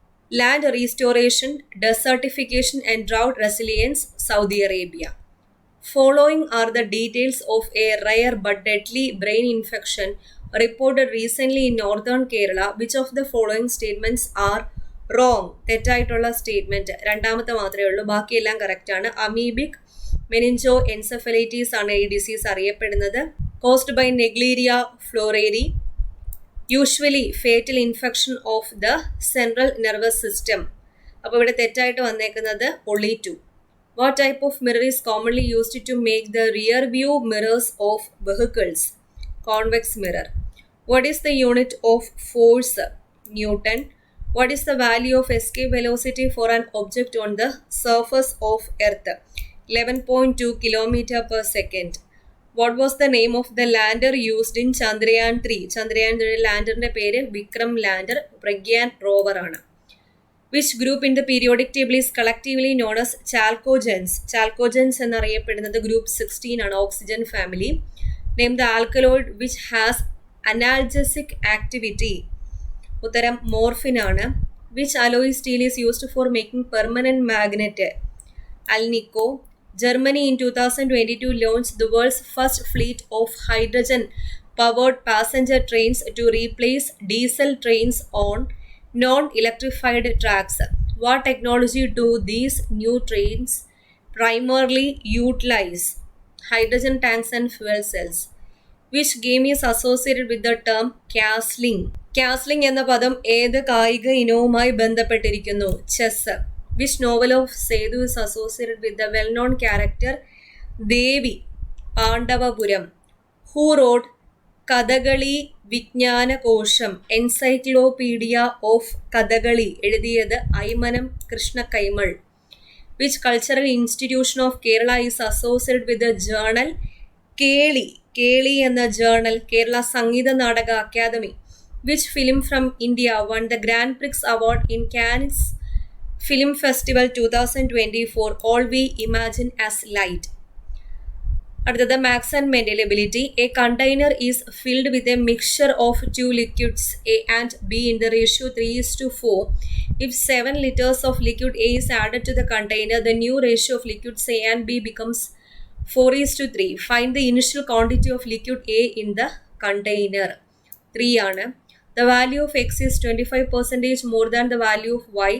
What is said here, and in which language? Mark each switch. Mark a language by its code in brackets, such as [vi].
[en] Land restoration, desertification and drought resilience, Saudi Arabia. Following are the details of a rare but deadly brain infection reported recently in northern Kerala. Which of the following statements are wrong? [ml] തെറ്റായിട്ടുള്ള statement രണ്ടാമത്തെ മാത്രമേ ഉള്ളൂ, ബാക്കിയെല്ലാം correct ആണ്. Amoebic meningo എൻസെഫലൈറ്റീസ് ആണ് ഈ disease അറിയപ്പെടുന്നത്. [en] Caused by Naegleria fowleri, usually fatal infection of the central nervous system. [ml] അപ്പോൾ ഇവിടെ തെറ്റായിട്ട് വന്നേക്കുന്നത് [en] only 2. What type of mirror is commonly used to make the rear view mirrors of vehicles? Convex mirror. What is the unit of force? Newton. What is the value of escape velocity for an object on the surface of Earth? 11.2 km per second. What was the name of the lander used in Chandrayaan 3? [ml] Chandrayaan 3 ലാൻഡറിന്റെ പേര് Vikram lander, Pragyan rover ആണ്. [en] Which group in the periodic table is collectively known as chalcogens? [ml] Chalcogens എന്നറിയപ്പെടുന്നത് group 16 ആണ്, oxygen family. [en] Name the alkaloid which has analgesic activity. [ml] ഉത്തരം morphine ആണ്. [en] Which alloy steel is used for making permanent magnet? Alnico. Germany in 2022 launched the world's first fleet of hydrogen-powered passenger trains to replace diesel trains on non-electrified tracks. What technology do these new trains primarily utilize? Hydrogen tanks and fuel cells. Which game is associated with the term castling? [ml] Castling എന്ന പദം ഏത് കായിക ഇനവുമായി ബന്ധപ്പെട്ടിരിക്കുന്നു? Chess. [en] Which novel of Sethu is associated with the well-known character Devi Pandavapuram? Who wrote Kathakali Vijnana Kosham, encyclopedia of Kathakali? [ml] എഴുതിയത് Aymanam Krishna Kaimal. [en] Which cultural institution of Kerala is associated with the journal Keli? [ml] കേളി എന്ന journal Kerala Sangeetha Nataka academy. [en] Which film from India won the grand prix award in Cannes film festival 2024? All we imagine as light. അടുത്തത് maths and mental ability. A container is filled with a mixture of 2 liquids A and B in the ratio 3:4. If 7 liters of liquid A is added to the container, the new ratio of liquids A and B becomes 4:3. Find the initial quantity of liquid A in the container. [ml] 3 ആണ്. [en] The value of X is 25% more than the value of Y.